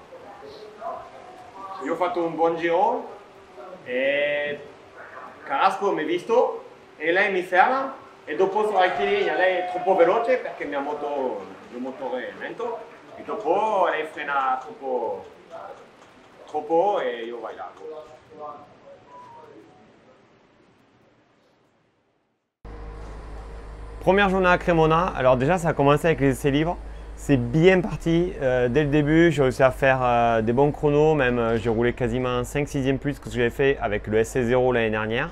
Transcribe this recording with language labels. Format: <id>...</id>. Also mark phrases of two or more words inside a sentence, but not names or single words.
<it>Io ho fatto un buon giro e Carrasco mi ha visto e lei mi ferma e dopo sulla rettilinea lei è troppo veloce perché il motore è lento e dopo lei frena troppo e io vai largo.</it> <fr>Première journée à Cremona, alors déjà ça a commencé avec les essais libres. C'est bien parti dès le début, j'ai réussi à faire des bons chronos, même j'ai roulé quasiment 5/6e plus que ce que j'avais fait avec le SC0 l'année dernière.</fr>